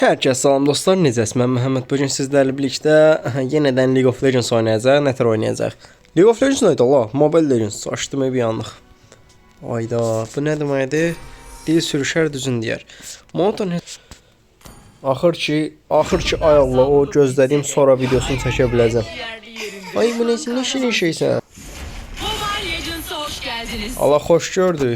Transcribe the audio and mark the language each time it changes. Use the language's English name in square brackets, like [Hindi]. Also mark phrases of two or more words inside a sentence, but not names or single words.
[Azerbaijani] Herkese salam dostlar, necəsiz? Mən Məhəmməd. Bugün sizlərlə birlikdə yeniden League of Legends oynayacaq. Nətər oynayacaq? League of Legends neydi Allah? Mobile Legends. Açdım bir anlıq. Ayda, bu nə deməkdir? Dil sürüşər düzün deyər. Monoton. Axır ki ay Allah, o gözlədiyim sonra videosunu çəkə biləcəm. Ay bu nə şirin şeysən? Allah xoş gördük.